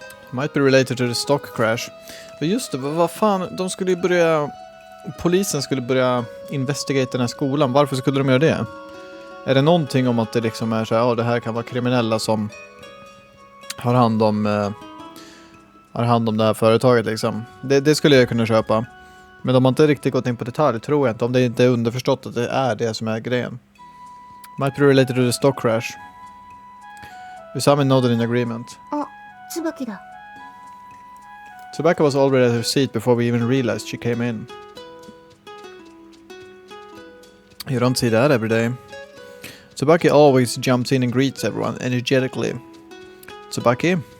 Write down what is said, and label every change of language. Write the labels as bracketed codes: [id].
[en] Might be related to the stock crash. [sv] Men just det, vad fan, de skulle ju börja... Polisen skulle börja investigate den här skolan. Varför skulle de göra det? Är det någonting om att det liksom är så här, ja, det här kan vara kriminella som har hand om det här företaget liksom. Det skulle jag kunna köpa. Men de har inte riktigt gått in på detalj, tror jag inte. Om det inte är underförstått att det är det som är grejen. [en] Might be related to the stock crash. Usami nodded in agreement. Tsubaki was already at her seat before we even realized she came in. You don't see that every day. Tsubaki always jumps in and greets everyone energetically. Tsubaki?